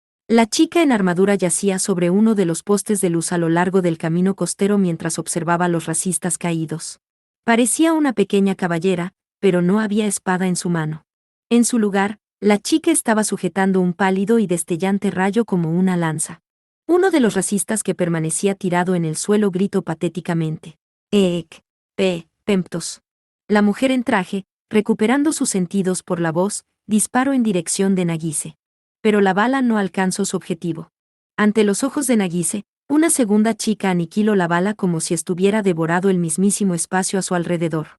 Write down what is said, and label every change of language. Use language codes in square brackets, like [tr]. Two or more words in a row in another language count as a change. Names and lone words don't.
[es] La chica en armadura yacía sobre uno de los postes de luz a lo largo del camino costero mientras observaba a los racistas caídos. Parecía una pequeña caballera, pero no había espada en su mano. En su lugar, la chica estaba sujetando un pálido y destellante rayo como una lanza. Uno de los racistas que permanecía tirado en el suelo gritó patéticamente: «Eek, Pemptos». La mujer en traje, recuperando sus sentidos por la voz, disparó en dirección de Nagise. Pero la bala no alcanzó su objetivo. Ante los ojos de Nagise, una segunda chica aniquiló la bala como si estuviera devorado el mismísimo espacio a su alrededor.